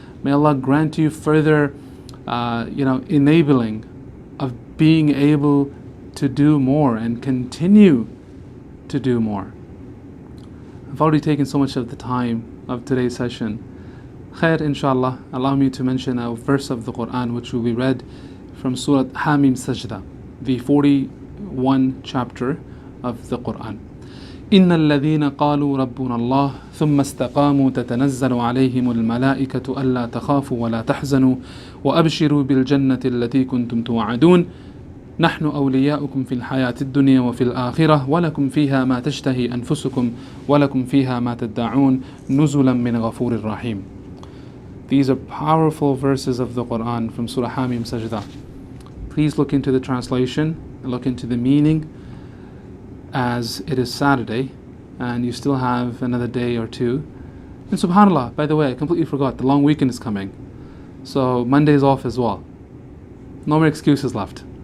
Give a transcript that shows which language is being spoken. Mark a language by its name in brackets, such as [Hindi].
[English] May Allah grant you further enabling of being able to do more and continue to do more. I've already taken so much of the time of today's session. Khair, inshallah, allow me to mention a verse of the Quran which will be read from Surah Hamim Sajda, the 41 chapter of the Quran. [Arabic] إن الذين قالوا ربنا الله ثم استقاموا تتنزل عليهم الملائكة ألا تخافوا ولا تحزنوا وأبشروا بالجنة التي كنتم توعدون نحن أولياؤكم في الحياة الدنيا وفي الآخرة ولكم فيها ما تشتهي أنفسكم ولكم فيها ما تدعون نزلا من غفور رحيم. [English] These are powerful verses of the Quran from Surah Hamim Sajda. Please look into the translation and look into the meaning, as it is Saturday and you still have another day or two. And subhanallah, by the way, I completely forgot, the long weekend is coming, so Monday is off as well. No more excuses left.